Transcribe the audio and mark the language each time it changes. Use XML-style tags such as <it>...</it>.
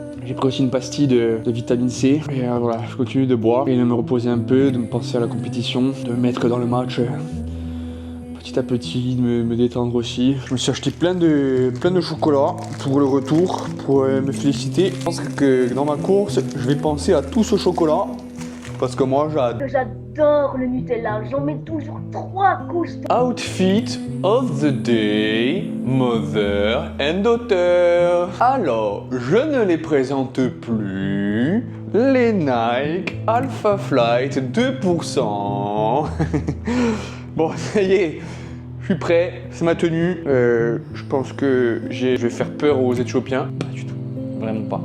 <fr>J'ai pris aussi une pastille de vitamine C et voilà, je continue de boire et de me reposer un peu, de me penser à la compétition, de me mettre dans le match petit à petit, de me détendre aussi. Je me suis acheté plein de chocolat pour le retour, pour me féliciter. Je pense que dans ma course, je vais penser à tout ce chocolat parce que moi J'adore le Nutella, j'en mets toujours 3 couches.</fr> <en>Outfit of the day, mother and daughter.</en> <fr>Alors, je ne les présente plus. Les Nike Alpha Flight 2%. Bon, ça y est, je suis prêt, c'est ma tenue. Je pense que je vais faire peur aux Éthiopiens. Pas du tout. Vraiment pas.</fr>